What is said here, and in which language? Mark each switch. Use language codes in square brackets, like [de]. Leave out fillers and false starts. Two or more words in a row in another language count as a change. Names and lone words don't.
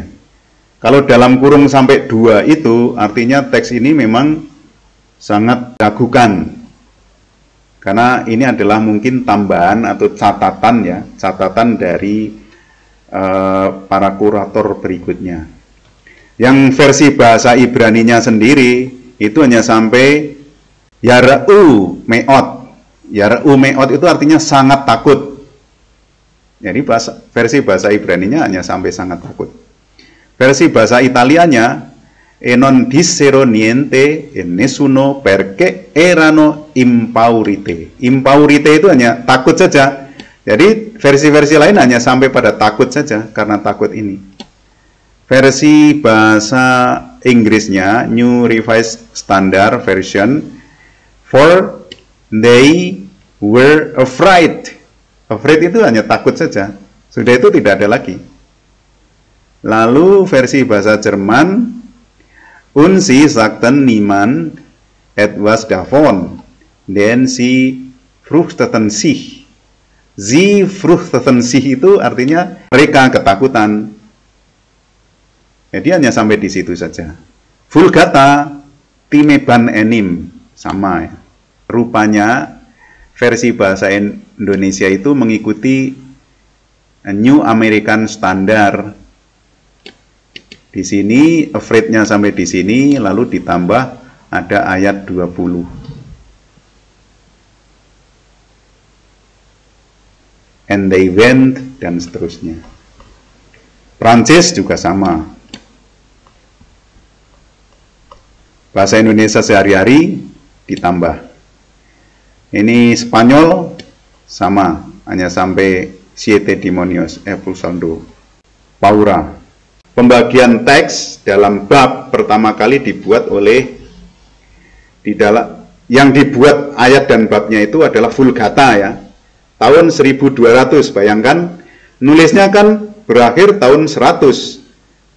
[id] Kalau dalam kurung sampai 2 itu artinya teks ini memang sangat diragukan. Karena ini adalah mungkin tambahan atau catatan ya, catatan dari para kurator berikutnya. Yang versi bahasa Ibraninya sendiri itu hanya sampai [he] יראו מאד. יראו מאד [id] itu artinya sangat takut. Jadi versi bahasa Ibraninya hanya sampai sangat takut. Versi bahasa Italianya [it] e non dissero niente e nessuno perché erano impaurite. [id] Impaurite itu hanya takut saja. Jadi versi-versi lain hanya sampai pada takut saja karena takut ini. Versi bahasa Inggrisnya [en] New Revised Standard Version, for they were afraid. [id] Afraid itu hanya takut saja. Sudah itu tidak ada lagi. Lalu versi bahasa Jerman, [de] und sie sagten niemand etwas davon, denn sie fürchteten sich. Sie fürchteten sich [id] itu artinya mereka ketakutan. Jadi hanya sampai di situ saja. Vulgata [la] timeban enim [id] sama ya. Rupanya versi bahasa Indonesia itu mengikuti New American Standard. Di sini afraid-nya sampai di sini, lalu ditambah ada ayat 20. [en] And they went, [id] dan seterusnya. Prancis juga sama. Bahasa Indonesia sehari-hari ditambah. Ini Spanyol sama, hanya sampai [es] siete demonios expulsando paura. [id] Pembagian teks dalam bab pertama kali dibuat oleh yang dibuat ayat dan babnya itu adalah Vulgata ya. Tahun 1200, bayangkan nulisnya kan berakhir tahun 100.